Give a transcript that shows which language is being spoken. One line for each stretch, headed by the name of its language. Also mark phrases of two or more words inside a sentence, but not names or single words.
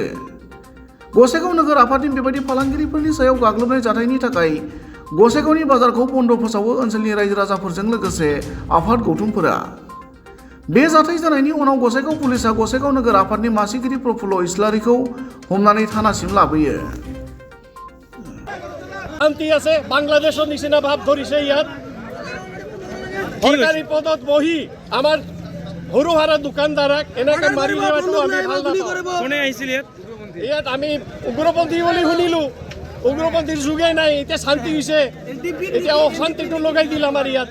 Bodo: गसाइगाव नोगोर आफादनि बेबायदि फालांगिरिफोरनि सायाव गाग्लोबनाय जाथायनि थाखाय गसाइगावनि बाजारखौ बन्द फोसावो ओनसोलनि रायजो राजाफोरजों लोगोसे आफाद गौथुमफोरा। बे जाथाय जानायनि उनाव गसाइगाव पुलिसआ गसाइगाव नोगोर आफादनि मासिगिरि प्रफुल्ल इस्लारिखौ हमनानै थानासिम लाबोयो।
Assamese: শান্তি আছে বাংলাদেশৰ নিচিনা ভাৱ ধৰিছে ইয়াত। সরকারি পদত বহি আমাৰ সৰু হাৰা দোকানদাৰক এনেকৈ মাৰি দিয়াটো আমি ভাল নাপাওঁ। কোনে আহিছিল ইয়াত আমি উগ্ৰপন্থী বুলি শুনিলোঁ, উগ্ৰপন্থীৰ যুগে নাই, এতিয়া শান্তি হৈছে, এতিয়া অশান্তিটো লগাই দিল আমাৰ ইয়াত।